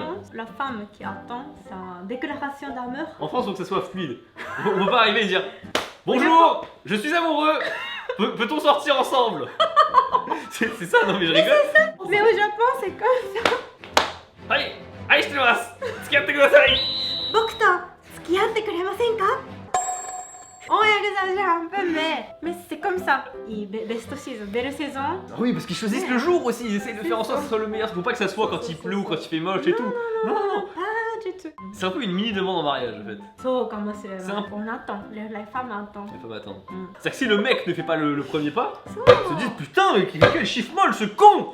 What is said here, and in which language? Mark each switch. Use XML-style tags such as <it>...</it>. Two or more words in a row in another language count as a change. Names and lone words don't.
<fr>la femme qui attend sa déclaration d'amour. En France, il faut que ça soit fluide. On peut pas arriver et dire bonjour, je suis amoureux. Peut-on sortir ensemble? C'est ça, non mais je rigole. Mais au Japon, c'est comme ça. Allez, allez, je te masse.</fr> <ja>付き合ってください. 僕と付き合ってくれませんか?</ja> <fr>On exagère un peu, mais c'est comme ça.</fr> <en>Best season,</en> <fr>belle saison. Ah oui, parce qu'ils choisissent le jour aussi, ils essayent de faire en sorte que ce soit le meilleur. Faut pas que ça soit quand il pleut ou quand il fait moche et tout. Non, non, non. Pas du tout. C'est un peu une mini demande en mariage en fait. C'est un... On attend, les femmes attendent. Les femmes attendent. Mm. C'est-à-dire que si le mec ne fait pas le premier pas, ils se disent putain, mais quel chiffre molle ce con!</fr>